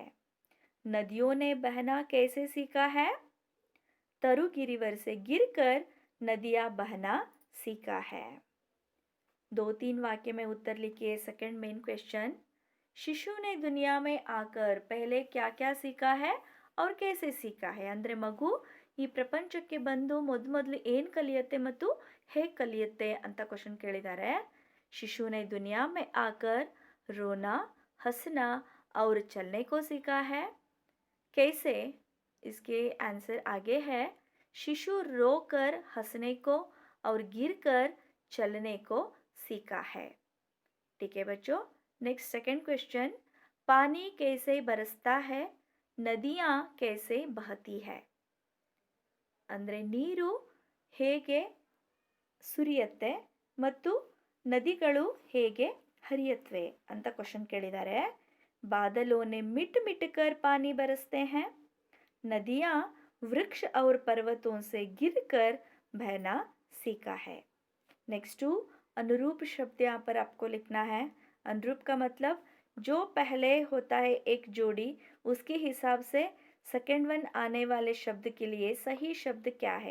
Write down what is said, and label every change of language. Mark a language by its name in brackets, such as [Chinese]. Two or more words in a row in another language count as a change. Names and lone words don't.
[Hindi] नदियों ने बहना कैसे सीखा है? तरु गिरिवर से गिरकर नदियाँ बहना सीखा है. 2-3 वाक्य में उत्तर लिखिए. [English] second main question, [Hindi] शिशु ने दुनिया में आकर पहले क्या क्या सीखा है और कैसे सीखा है? [Kannada] ಅಂದರೆ ಮಗು ಈ ಪ್ರಪಂಚಕ್ಕೆ ಬಂದು ಮೊದಲು ಏನು ಕಲಿಯುತ್ತೆ ಮತ್ತು ಹೇಗೆ ಕಲಿಯುತ್ತೆ ಅಂತ ಕ್ವಶನ್ ಕೇಳಿದ್ದಾರೆ. [Hindi] शिशु ने दुनिया में आकर रोना, हंसना और चलने को सीखा है. कैसे? इसके आंसर आगे है. शिशु रोकर हंसने को और गिरकर चलने को सीखा है. ठीक है बच्चों. [English] next second question, [Hindi] पानी कैसे बरसता है? नदियाँ कैसे बहती है? [Kannada] ಅಂದರೆ ನೀರು ಹೇಗೆ ಸುರಿಯುತ್ತೆ ಮತ್ತು ನದಿಗಳು ಹೇಗೆ ಹರಿಯತ್ವೆ ಅಂತ ಕ್ವಶನ್ ಕೇಳಿದ್ದಾರೆ. [Hindi] बादलों ने मिट मिट कर पानी बरसते हैं. नदियाँ वृक्ष और पर्वतों से गिरकर बहना सीखा है. नेक्स्ट अनुरूप शब्द यहाँ पर आपको लिखना है. अनुरूप का मतलब जो पहले होता है एक जोड़ी, उसके हिसाब से [English] second one [Hindi] आने वाले शब्द के लिए सही शब्द क्या है?